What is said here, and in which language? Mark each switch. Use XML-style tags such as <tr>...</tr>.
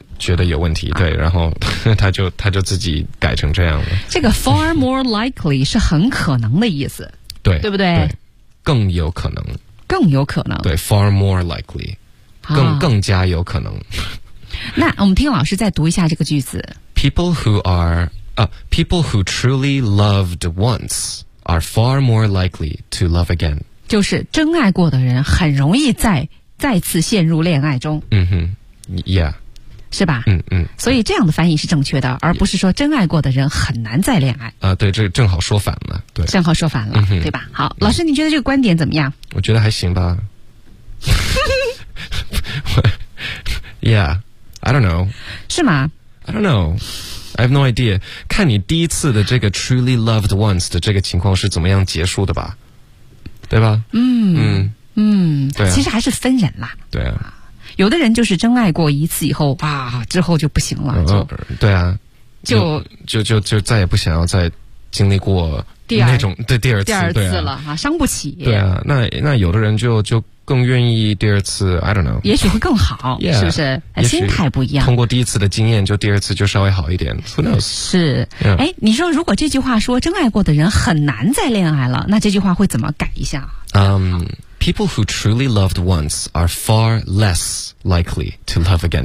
<zh>觉得有问题，对，然后他就自己改成这样了。这个</zh> <en>far more likely</en> <zh>是很可能的意思，对，对不对？对，更有可能，更有可能，对，</zh> <en>far more likely，</en> <zh>更加有可能。那我们听老师再读一下这个句子</zh> <en>：People who are people who truly loved once are far more likely to love again。</en> <zh>就是真爱过的人很容易再次陷入恋爱中。嗯哼 ，Yeah。是吧？嗯，所以这样的翻译是正确的，而不是说真爱过的人很难再恋爱。对，这正好说反了，对，正好说反了，对吧？好，老师，你觉得这个观点怎么样？我觉得还行吧。</zh> <en>Yeah, I don't know.</en> <zh>是吗？</zh> <en>I don't know. I have no idea.</en> <zh>看你第一次的这个</zh> <en>truly loved once</en> <zh>的这个情况是怎么样结束的吧？对吧？对啊，其实还是分人啦。对啊。有的人就是真爱过一次以后，哇，之后就不行了，对啊，就再也不想要再经历过那种第二次了哈、啊，伤不起。对啊，那有的人就更愿意第二次 ，</zh> <en>I don't know，</en> <zh>也许会更好， yeah, 是不是？心态不一样。通过第一次的经验，就第二次就稍微好一点。</zh> <en>Who knows？</en> <zh>是，哎、yeah. ，你说如果这句话说真爱过的人很难再恋爱了，那这句话会怎么改一下？</zh> <en>People who truly loved once are far less likely to love again.</en>